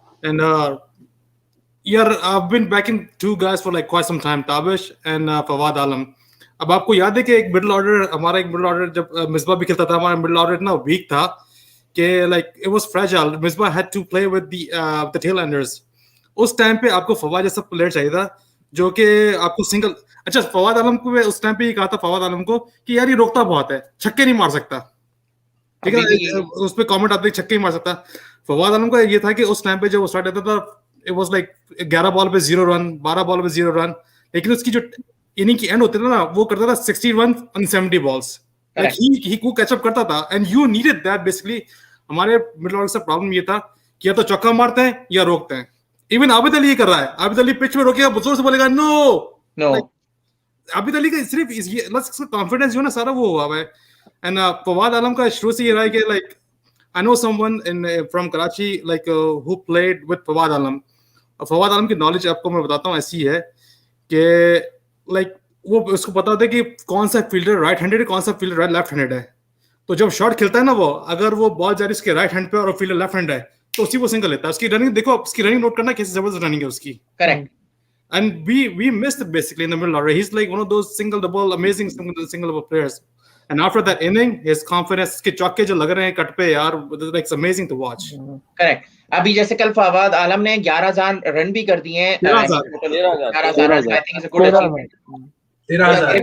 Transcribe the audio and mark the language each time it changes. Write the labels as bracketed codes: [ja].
[hi] And यार [en] I've been backing two guys for like quite some time, Tabish and Fawad Alam. [hi] अब आपको याद है कि एक मिडिल ऑर्डर, हमारा एक मिडिल ऑर्डर जब मिसबा भी खेलता था, हमारा मिडिल ऑर्डर इतना वीक था कि [en] Like it was fragile. Misbah had to play with the tail enders. [hi] उस टाइम पे आपको फवाद जैसा प्लेयर चाहिए था जो कि आपको सिंगल, अच्छा फवाद आलम को मैं उस टाइम पे ये कहा था फवाद आलम को कि यार ये रोकता बहुत है, छक्के नहीं मार सकता, ठीक है, उस पे कमेंट आते छक्के नहीं मार सकता। फवाद आलम का ये था कि उस टाइम पे जब वो स्टार्ट होता था [en] it was like [hi] 11 बॉल पे 0 रन, 12 बॉल पे 0 रन, लेकिन उसकी जो इनिंग की एंड होती था ना वो करता था 60 run [en] on 70 balls, like he could catch up [hi] करता था, [en] and you needed that basically। [hi] हमारे मिडिल ऑर्डर से प्रॉब्लम ये था कि या तो चौका मारते हैं या रोकते हैं। इवन आबिद अली ये कर रहा है, आबिद अली पिच में रोकेगा, जोर से बोलेगा नो। आबिद अली का सिर्फ कॉन्फिडेंस जो ना सारा वो हुआ है। एंड फवाद आलम का शुरू से ये रहा है कि like [en] I know someone from Karachi like who played with Fawad Alam. [hi] Fawad आलम की नॉलेज आपको मैं बताता हूँ ऐसी है कि लाइक वो उसको पता होता है कि कौन सा फील्डर राइट हैंडेड है, कौन सा फील्डर लेफ्ट हैंडेड है। तो जब शॉट खेलता है ना वो, अगर वो बॉल जा रही है उसके राइट हैंड पे और फील्डर लेफ्ट हैंड है तो उसी वो सिंगल लेता है। उसकी रनिंग देखो, उसकी रनिंग नोट करना, कैसी जबरदस्त रनिंग है उसकी। Correct. [en] And we missed it basically in the middle order. He's like one of those single double amazing single double players. And after that inning, his confidence, [hi] उसके चौके जो लग रहे हैं कट पे यार, [en] it's amazing to watch. [hi] Correct. अभी जैसे कल फवाद आलम ने 11,000 रन भी कर दिए हैं। 11,000 run, I think is a good achievement.